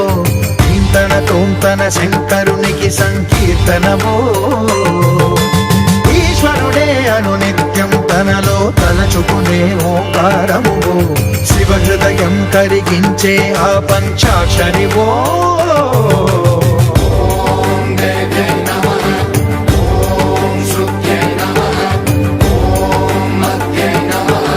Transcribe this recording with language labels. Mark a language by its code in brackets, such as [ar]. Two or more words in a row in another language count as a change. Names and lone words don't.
[te] ధీంతన తోంతన శంకరునికి సంకీర్తనవో. ఈశ్వరుడే అనునిత్యం తనలో తలచుకునే ఓంకారమువో. శివ హృదయం కరిగించే ఆ పంచాక్షరివో. [sa] ॐ देव्यै नमः. ॐ श्रुत्यै नमः. ॐ मत्यै नमः.